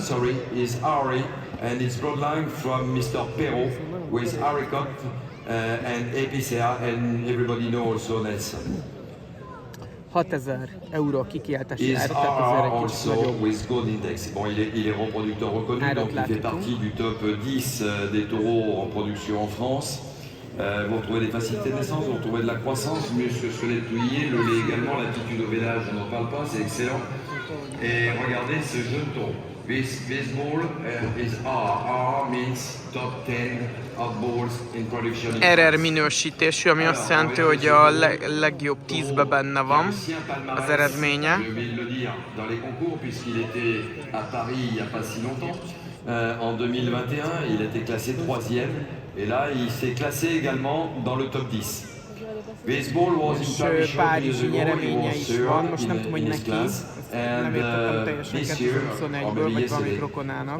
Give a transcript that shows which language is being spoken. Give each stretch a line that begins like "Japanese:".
English: Sorry, is Ari and its bloodline from Mr. Perrault with Haricot and Epicea and everybody knows also Nelson.
Hungarian: 6000 € a kikiáltási ár, tehát azért egy kicsit nagyobb
French: il est reproducteur reconnu, donc il fait partie du top 10 des taureaux en production en France. Vous retrouvez des facilités de naissance, vous retrouvez de la croissance, muscles squelettes touillés, le lait également, l'aptitude au vélage, on n'en parle pas, c'est excellent. Et regardez ce jeune taureau.
English: This bull is R means top 10 of bulls in production.
Hungarian: RR minősítésű, ami azt jelenti, hogy a legjobb 10-be benne van az eredménye.
French: Dans les concours, puisqu'il était à Paris il n'y a pas si longtemps. En 2021, il a été classé 3e. Et là, il s'est classé également dans le top 10.
English: Baseball was in Paris
Hungarian: Párizsi nyereménye is van, most nem tudom, hogy neki, nem értettem teljesen 2021-ből, vagy valamit rokonának.